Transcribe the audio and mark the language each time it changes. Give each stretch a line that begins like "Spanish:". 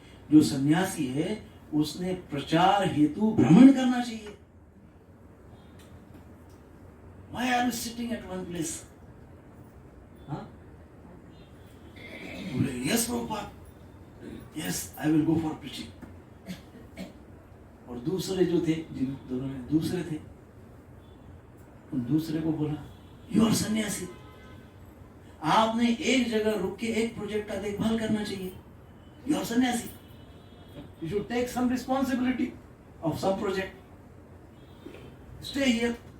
Hindi: जो सन्यासी है उसने प्रचार हेतु भ्रमण करना चाहिए।
English: Why are you sitting at one place?
Hindi: हाँ? बोले,
English: yes Prabhupada, yes I will go for preaching।
Hindi: और दूसरे जो थे, जिन दोनों में दूसरे थे, उन दूसरे को बोला,
English: you are sannyasi,
Hindi: आपने एक जगह रुक के एक प्रोजेक्ट का देखभाल करना चाहिए।
English: You are sannyasi, you should take some responsibility of some project, stay here.